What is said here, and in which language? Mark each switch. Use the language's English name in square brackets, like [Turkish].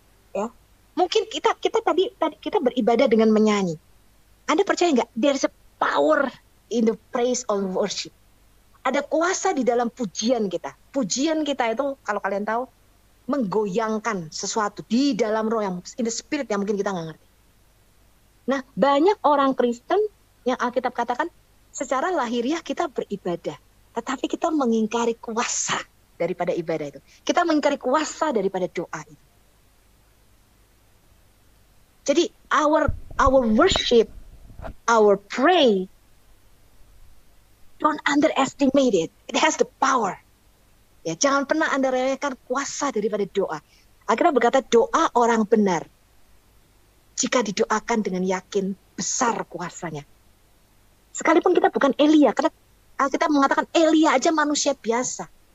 [Indonesian] Ya, mungkin kita tadi kita beribadah dengan menyanyi. Anda percaya nggak? [English] There's a power in the praise or worship. [Indonesian] Ada kuasa di dalam pujian kita. Pujian kita itu, kalau kalian tahu, menggoyangkan sesuatu di dalam roh, yang [English] in the spirit, [Indonesian] yang mungkin kita nggak ngerti. Nah, banyak orang Kristen yang Alkitab katakan secara lahiriah kita beribadah, tetapi kita mengingkari kuasa daripada ibadah itu. Kita mengingkari kuasa daripada doa itu. Jadi [English] our worship, our pray, don't underestimate it. It has the power. [Indonesian] Ya, jangan pernah Anda remehkan kuasa daripada doa. Akhirnya berkata doa orang benar, jika didoakan dengan yakin, besar kuasanya. Sekalipun kita bukan Elia, karena Alkitab mengatakan Elia aja manusia biasa.